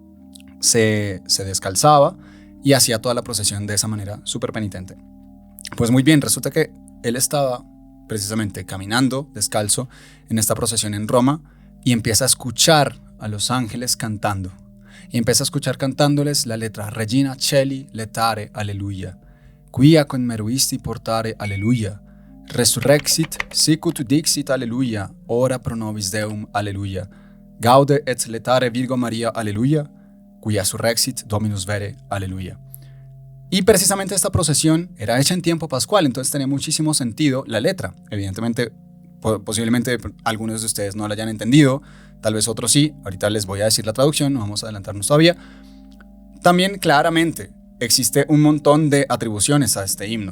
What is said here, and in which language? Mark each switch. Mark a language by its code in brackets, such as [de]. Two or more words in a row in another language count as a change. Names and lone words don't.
[es] Se descalzaba y hacía toda la procesión de esa manera, súper penitente. Pues muy bien, resulta que él estaba precisamente caminando descalzo en esta procesión en Roma y empieza a escuchar a los ángeles cantando. Y empieza a escuchar cantándoles la letra [la] Regina Caeli letare alleluia, quia conmeruisti portare alleluia, resurrexit sicut dixit alleluia, ora pro nobis Deum alleluia, gaude et letare Virgo Maria alleluia, quia surrexit Dominus vere alleluia. [es] Y precisamente esta procesión era hecha en tiempo pascual, entonces tenía muchísimo sentido la letra. Evidentemente, posiblemente algunos de ustedes no la hayan entendido, tal vez otros sí. Ahorita les voy a decir la traducción, no vamos a adelantarnos todavía. También claramente existe un montón de atribuciones a este himno.